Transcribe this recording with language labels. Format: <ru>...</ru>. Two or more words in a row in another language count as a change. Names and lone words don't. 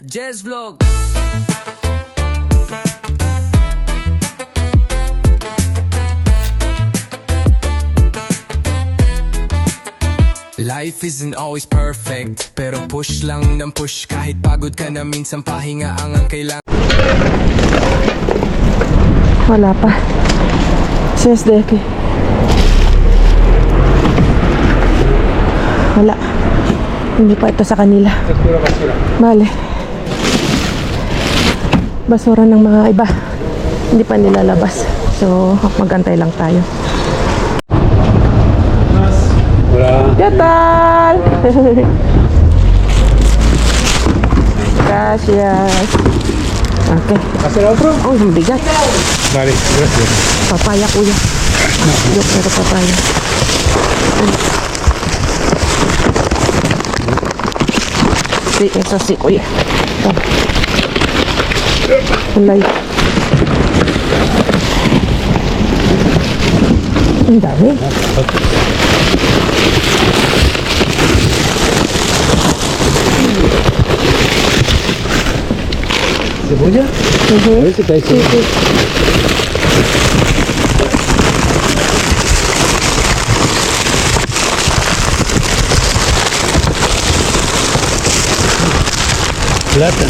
<en>Jazz Vlog. Life isn't always perfect,</en> <tl>pero push lang ng push. Kahit pagod ka na minsan, pahinga ang kailangan. Wala pa. CSDK. Wala. Hindi pa ito sa kanila. Bale. Basura ng mga iba. Hindi pa nilalabas. So, magantay lang tayo.</tl> <es>¿Qué tal? Gracias. Okay. ¿Hacer otro?</es> <tl>Oh, ang bigat.</tl> <es>Vale, gracias. Papaya, kuya. Yo quiero papaya. Sí, eso sí,</es> <tl>kuya. Ulay. Ang dami.</tl> <es>¿Cebolla? A ver si te Sí, sí. Plátano.</es>